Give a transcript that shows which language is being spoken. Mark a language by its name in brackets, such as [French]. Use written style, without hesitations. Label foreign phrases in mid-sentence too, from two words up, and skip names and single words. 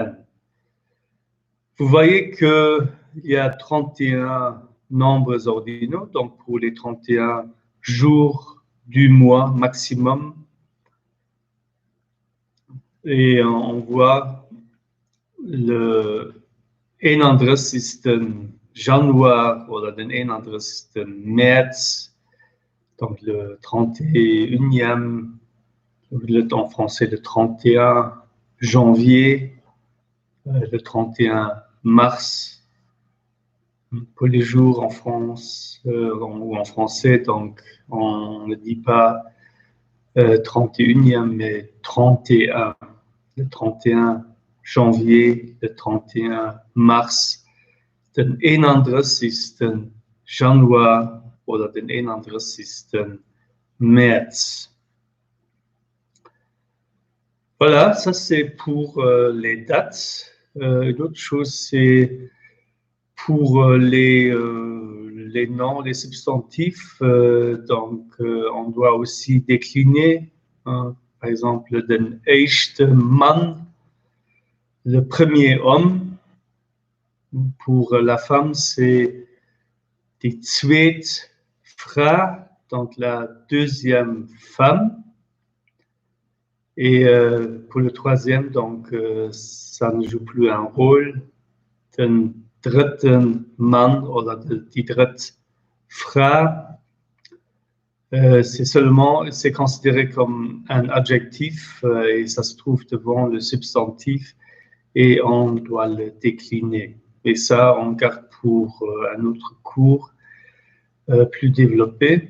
[French] Vous voyez qu'il y a 31 nombres ordinaux, donc pour les 31 jours du mois maximum. Et on voit le 31. [German] Januar oder den 31. März, [French] donc le 31e, en français le 31 janvier, le 31 mars, pour les jours en France ou en français, donc on ne dit pas 31e, mais 31, le 31 janvier, le 31 mars, [German] den 31. Januar oder den 31. März. [French] Voilà, ça c'est pour les dates. Une autre chose, c'est pour les noms, les substantifs. Donc, on doit aussi décliner, hein, par exemple, [German] den erste Mann, [French] le premier homme. Pour la femme, c'est [German] die zweite Frau, [French] donc la deuxième femme. Et pour le troisième, donc, ça ne joue plus un rôle. [German] Den dritten Mann oder die dritte Frau, [French] c'est considéré comme un adjectif et ça se trouve devant le substantif et on doit le décliner. Et ça, on garde pour un autre cours plus développé.